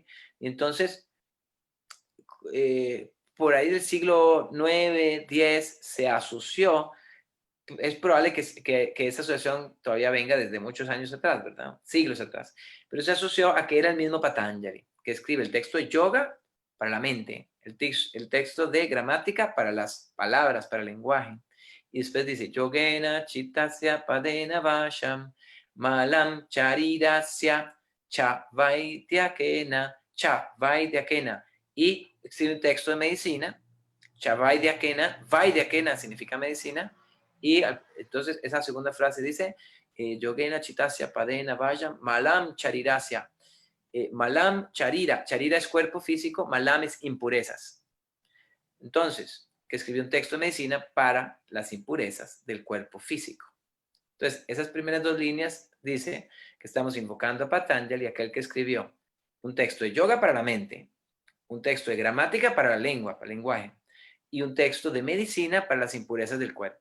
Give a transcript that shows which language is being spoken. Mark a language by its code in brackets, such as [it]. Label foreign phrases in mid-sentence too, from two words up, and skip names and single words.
[es] Y entonces, por ahí del siglo 9, 10, se asoció, es probable que esa asociación todavía venga desde muchos años atrás, ¿verdad? Siglos atrás. Pero se asoció a que era el mismo Patanjali, que escribe el texto de yoga para la mente, el texto de gramática para las palabras, para el lenguaje. Y después dice, [sa] yogena chitasya padena vasham, malam charirasya chavaidyakena. [es] Y existe un texto de medicina, chavaidyakena, vaidyakena significa medicina, y entonces esa segunda frase dice, [sa] yogena chitasya padena vasham, malam charirasya. Malam charira, [es] charira es cuerpo físico, malam es impurezas. Entonces, que escribió un texto de medicina para las impurezas del cuerpo físico. Entonces, esas primeras dos líneas dice que estamos invocando a Patanjali, aquel que escribió un texto de yoga para la mente, un texto de gramática para la lengua, para el lenguaje, y un texto de medicina para las impurezas del cuerpo.